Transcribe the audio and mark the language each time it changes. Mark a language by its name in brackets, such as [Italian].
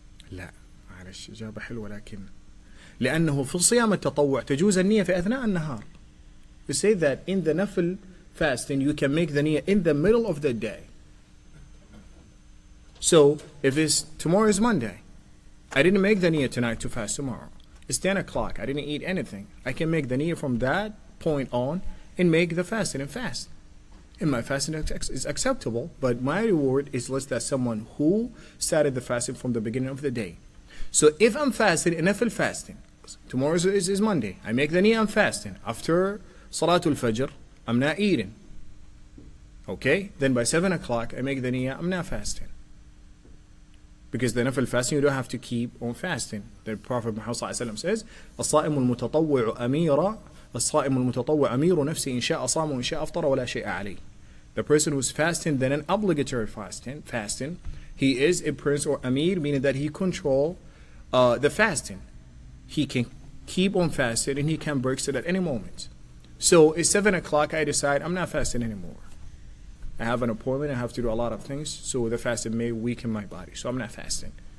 [Arabic] لا معلش إجابة حلوة لكن لأنه في الصيام التطوع تجوز النية في أثناء النهار. [English] We say that in the nafil fasting you can make the niyyah in the middle of the day. So if it's tomorrow is Monday, I didn't make the niyyah tonight to fast tomorrow. It's 10 o'clock, I didn't eat anything. I can make the niyyah from that point on and make the fasting and fast. And my fasting is acceptable, but my reward is less than someone who started the fasting from the beginning of the day. So if I'm fasting, nafil fasting, tomorrow is Monday, I make the niyyah I'm fasting. After Salatul Fajr, I'm not eating. Okay, then by 7 o'clock I make the niyyah, I'm not fasting. Because the nafil fasting, you don't have to keep on fasting. The Prophet Muhammad says, [Arabic] الصائم المتطوع أمير الصائم المتطوع أمير نفسه إن شاء صام وإن شاء أفطر ولا شيء عليه. [English] The person who's fasting, then an obligatory fasting, he is a prince or amir, meaning that he control the fasting. He can keep on fasting and he can break it at any moment. So it's 7 o'clock, I decide I'm not fasting anymore. I have an appointment, I have to do a lot of things, so the fasting may weaken my body, so I'm not fasting.